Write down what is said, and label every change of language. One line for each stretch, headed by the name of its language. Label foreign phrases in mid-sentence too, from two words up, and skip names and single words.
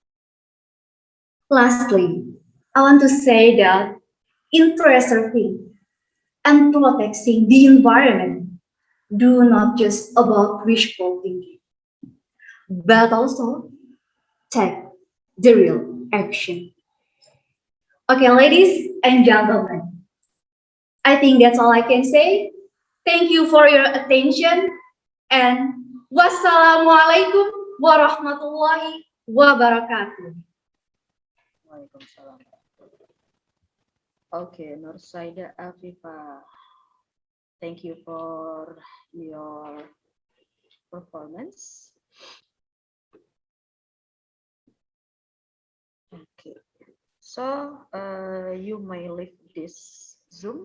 English: Lastly, I want to say that in preserving and protecting the environment, do not just about wishful thinking, but also take the real action. Okay, ladies and gentlemen, I think that's all I can say. Thank you for your attention and
Arabic: والسلام عليكم ورحمة الله وبركاته.
English: Waalaikumsalam. Okay, Nur Saidah Afifah, thank you for your performance. Okay, so you may leave this Zoom.